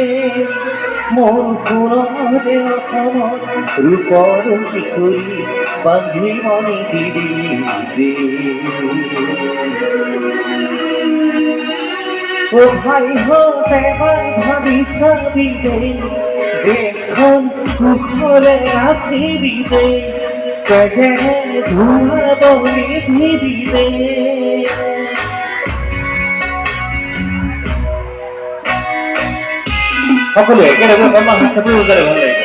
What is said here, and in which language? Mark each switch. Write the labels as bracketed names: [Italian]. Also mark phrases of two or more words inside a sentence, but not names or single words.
[Assamese] মোৰ পুৰণে অসমত ৰূপৰ শিকৰি বান্ধি মনি দিবিবে। ও ভাই হত এবার ভাবি চাবিবে দেশখন কুশলে ৰাখিবিবে, তেজেৰে ধুৱাব নিদিবিবে। সকলোৱে একেলগে অকণমান হাত চাপৰি বজালে ভাল লাগিব।